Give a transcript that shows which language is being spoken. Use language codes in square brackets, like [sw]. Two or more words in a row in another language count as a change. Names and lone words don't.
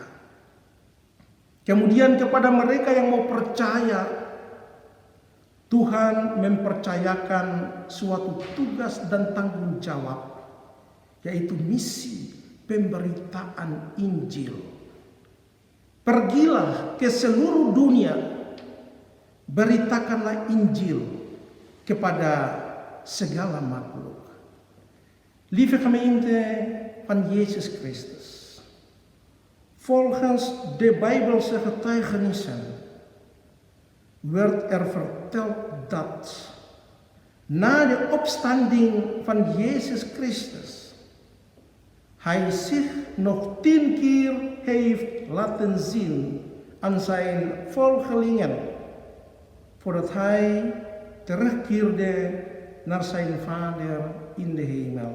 [id] Kemudian kepada mereka yang mau percaya, Tuhan mempercayakan suatu tugas dan tanggung jawab, yaitu misi pemberitaan Injil. Pergilah ke seluruh dunia, beritakanlah Injil kepada segala makhluk. [nl] Lieve gemeente van Jezus Christus, volgens de Bijbelse getuigenissen werd verteld dat na de opstanding van Jezus Christus Hij zich nog 10 keer heeft laten zien aan zijn volgelingen, voordat hij terugkeerde naar zijn Vader in de hemel.